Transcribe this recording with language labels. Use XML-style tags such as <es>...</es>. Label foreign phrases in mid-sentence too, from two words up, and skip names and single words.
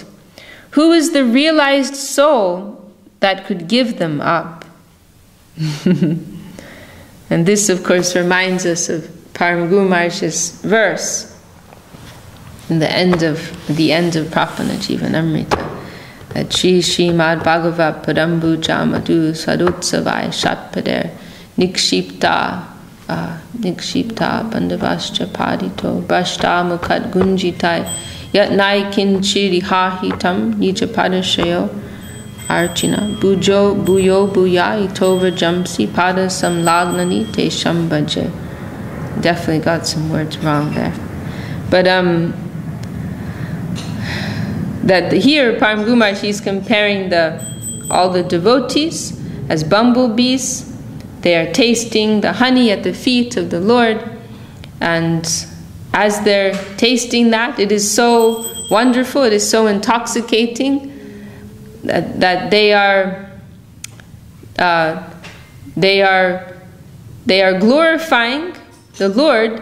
<en>Who is the realized soul that could give them up? And this, of course, reminds us of Param Guru Maharaj's verse in the end of Prapana-jivanamrita, that</en> <sa>Shri Srimad Bhagavat Padambuja Madhu Sadutsavai Shatpader Nikshipta Bandavascha Padito Bhashta Mukhat Gunjitai Yatnai Kinchi Rihahitam Nijapadashayo Archina Bujo Buyo Buya Itova Jamsi Pada Samlagnani Te Shambhaje.</sa> <en>Definitely got some words wrong there. But that here Param Guru Maharaj, he's comparing all the devotees as bumblebees. They are tasting the honey at the feet of the Lord, and as they're tasting that, it is so wonderful, it is so intoxicating that they are glorifying the Lord.</en>